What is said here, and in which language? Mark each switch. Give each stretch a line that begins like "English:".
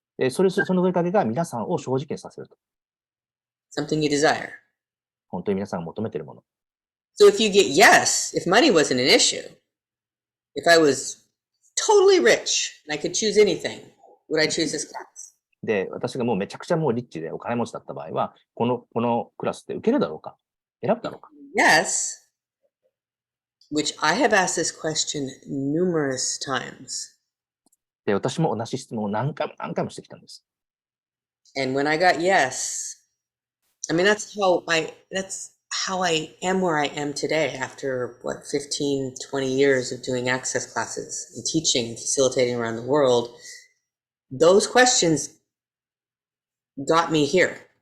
Japanese: その問いかけが皆さんを正直にさせると。
English: Something you desire.
Japanese: 本当に皆さんが求めているもの。
English: So if you get yes, if money wasn't an issue, if I was totally rich and I could choose anything, would I choose this class?
Japanese: で、私がもうめちゃくちゃもうリッチでお金持ちだった場合は、このクラスって受けるだろうか、選ぶだろうか。
English: Yes, which I have asked this question numerous times.
Japanese: で、私も同じ質問を何回もしてきたんです。
English: And when I got yes, I mean, that's how I am where I am today after 15, 20 years of doing access classes and teaching and facilitating around the world. Those questions got me here.